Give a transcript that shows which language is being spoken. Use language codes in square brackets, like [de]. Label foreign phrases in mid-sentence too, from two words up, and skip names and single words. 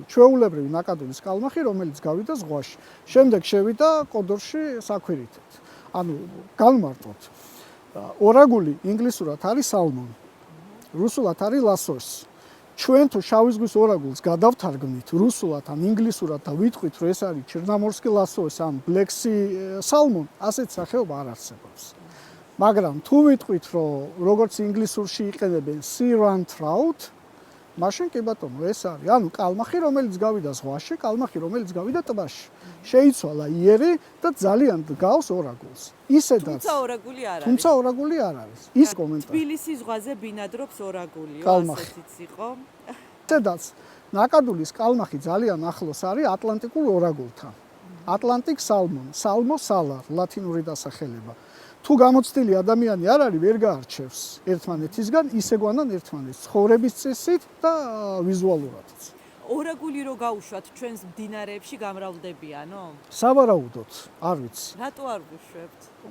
[ka] ჩვეულებრივი ნაკადულის კალმახი, რომელიც გავიდა ზღვაში. შემდეგ შევიდა კოდორში საქვირითად. ანუ განმარტოთ. ორაგული ინგლისურად არის salmon. რუსულად არის lasos. ჩვენ თუ შავი ზღვის ორაგულს გადავთარგმნით რუსულად ან ინგლისურად და ვიტყვით, რომ ეს არის [ru] черноморский лосось [ka] ან [en] black sea salmon, [ka] ასეთ სახეობა არ არსებობს. მაგრამ თუ ვიტყვით, რომ როგორც ინგლისურში იყენებენ [en] sea run trout, [ka] მაშინ კი ბატონო, ეს არის. ანუ კალმახი, რომელიც გავიდა ზღვაში, კალმახი, რომელიც გავიდა ტბაში. შეიცვალა იერი და ძალიან დგავს ორაგულს. ისედაც თუმცა ორაგული არ არის. ის კომენტარი. თბილისის ზღვაზე ბინადრობს ორაგულიო, ასეთიც იყო. ისედაც ნაკადულის კალმახი ძალიან ახლოს არის ატლანტიკურ ორაგულთან. [en] Atlantic salmon, [la] salmo salar, [ka] ლათინური დასახელება. თუ გამოცდილი ადამიანი არ არის, ვერ გაარჩევს ერთმანეთისგან, ისე გვანან ერთმანეთს ცხოვრების წესით და ვიზუალურადაც. ორაგული რო გაუშვათ ჩვენს მდინარეებში გამრავლდებიანო? სავარაუდოდ, არ ვიცი. რატო არ ვუშვებთ?